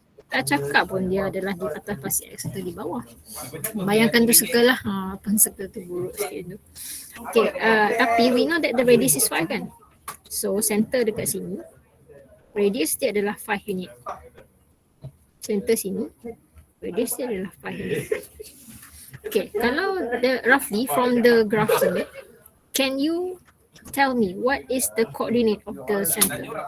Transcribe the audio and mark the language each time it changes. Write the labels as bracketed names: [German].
[Malay] Tak cakap pun dia adalah di atas pasi X atau di bawah. Bayangkan tu circle lah. Apa circle tu buruk sikit tu. [English] Okay, tapi we know that the radius is 5 kan? [Malay] So center dekat sini, radius dia adalah 5 unit. Center sini, radius dia adalah 5 unit. [English] Okay, kalau roughly from the graph sini, can you tell me what is the coordinate of the center?